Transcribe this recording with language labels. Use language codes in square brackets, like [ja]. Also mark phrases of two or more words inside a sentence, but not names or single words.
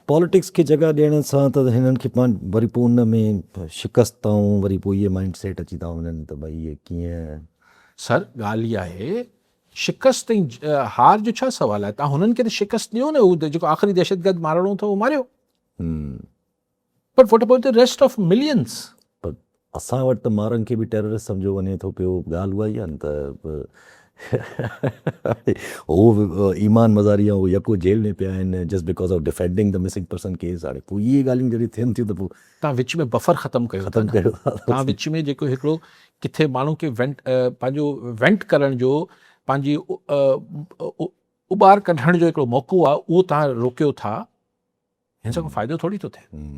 [sd] पॉलिटिक्स खे जॻह ॾियण सां त हिननि खे वरी पोइ उन में शिकस्त ऐं वरी पोइ इहे [en] mind set [sd] अची था वञनि त भई इहे कीअं। सर ॻाल्हि इहा आहे, शिकस्त ऐं हार जो छा सुवालु आहे? तव्हां हुननि खे त शिकस्त ॾियो न, उहो जेको आख़िरी दहशतगर्द मारणो अथव उहो मारियो, पर [en] what about the rest of millions? [sd] पर असां वटि त मारनि खे बि टेररिस्ट सम्झो वञे थो पियो, ॻाल्हि उहा ई आहे न त उहो ईमान मज़ारी आहे, उहो यको जेल में पिया आहिनि [en] just because of defending the missing person case. [sd] हाणे पोइ इहे ॻाल्हियूं जॾहिं थियनि थियूं त पोइ तव्हां विच में बफर ख़तमु कयो, तव्हां विच में जेको हिकिड़ो किथे माण्हू खे पंहिंजो वेंट करण जो, पंहिंजी उॿार कढण जो हिकिड़ो मौक़ो आहे, उहो तव्हां रोकियो था। हिन सां को फ़ाइदो थोरी थो थिए।